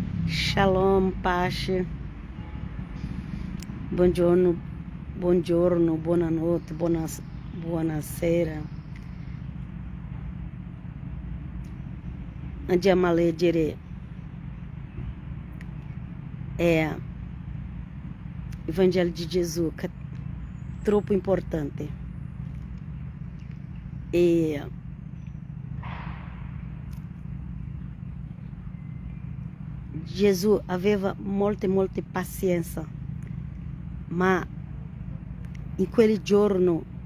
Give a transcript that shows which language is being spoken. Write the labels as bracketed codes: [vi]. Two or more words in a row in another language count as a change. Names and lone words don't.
[it] Shalom, pace. Buongiorno, buongiorno, buonanotte, buonasera. Andiamo a leggere [pt] Evangelho de Jesus, que é [it] troppo importante. E Jesus aveva molte pazienza, ma in quel giorno